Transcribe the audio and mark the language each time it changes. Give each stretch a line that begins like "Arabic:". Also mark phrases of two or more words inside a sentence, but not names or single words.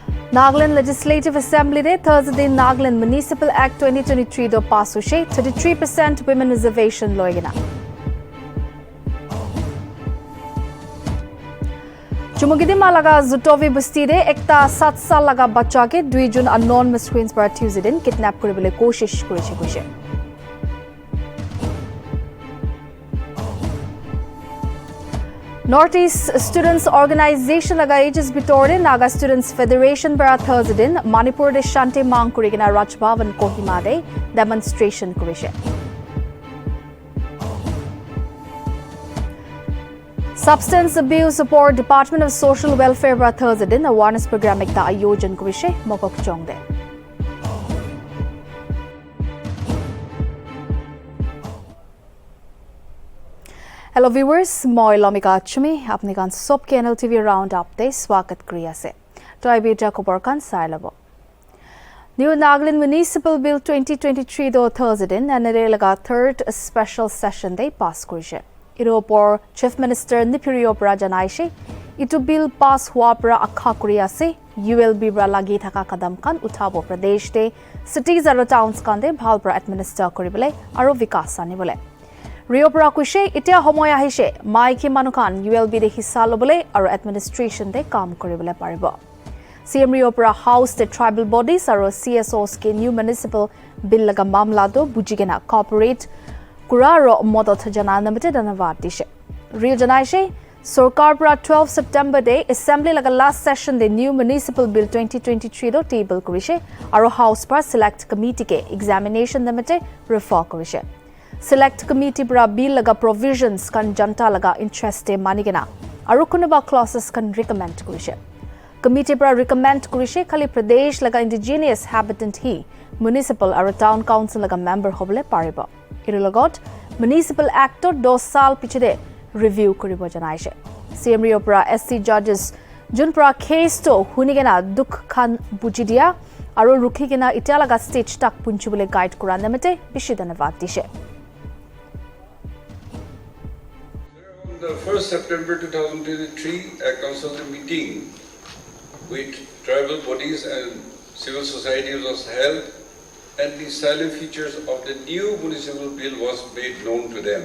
Naga Pidgin: Nagaland Legislative Assembly Day Thursday Nagaland Municipal Act 2023 do pass hushe 33%
English: women reservation
Naga Pidgin: loigena. Chumugidi malaga Zutovi Busti de ekta 7 sal laga bachcha ke 2 June
English: unknown miscreants
Naga Pidgin: par Tuesday din kidnap koribole koshish koriche. Northeast Students Organization laga ages bitore Naga Students Federation bara Thursday din Manipur de Shanti Mang kurigina Raj Bhavan Kohima de demonstration kurishe. Substance Abuse Support Department of Social Welfare bara Thursday din
English: awareness program
Naga Pidgin: ekta ayojan kurishe mokok chongde.
English: Hello viewers,
Naga Pidgin: moi Lomika Chumi, apni kan sob ke Nltv
English: round up
Naga Pidgin: de swagat kuri ase. To I beta khobor kan sai labo. New Nagaland Municipal Bill 2023 do Thursday din anare laga
English: third special session
Naga Pidgin: de pass kurishe. Iro por Chief Minister Nipirio pra janaishe itu
English: bill pass
Naga Pidgin: hua pra akha kuri ase. ULB bra lagi thaka kadam kan uthabo Pradesh de cities aro towns kan de bhal pra administer koribole aro vikas anibole. Rio pra kushe itia homoy ahishe maiki manukan ULB de hissa lobole aro administration de kam koribole paribo. CM Rio pra house de
English: tribal bodies
Naga Pidgin: aro CSOs ke
English: new municipal bill
Naga Pidgin: laga mamla do bujigena corporate kuraro modot jana namite danawad dishe. Rio janaishe Sarkar pra 12 September de assembly laga
English: last session
Naga Pidgin: de
English: new municipal bill 2023
Naga Pidgin: do table kurishe aro house pra
English: select committee
Naga Pidgin: ke examination namite refer kurishe.
English: Select committee
Naga Pidgin: pra bill laga provisions kan janta laga interest de manigena aru kunuba clauses kan recommend kurishe. Committee pra recommend kurishe khali Pradesh laga
English: indigenous habitant
Naga Pidgin: hi municipal aru
English: town council
Naga Pidgin: laga member hobole paribo. Iru lagot
English: municipal act
Naga Pidgin: to 2 sal pichide review kuribo janaishe. CM Rio pra
English: SC judges
Naga Pidgin: jun pra case to hunigena dukh khan bujidia aru rukhigena itia laga stage tak punchubule guide kura namete bishidana dishe.
English: The 1st September 2023, a consultative meeting with tribal bodies and civil society was held, and the salient features of the new municipal bill was made known to them.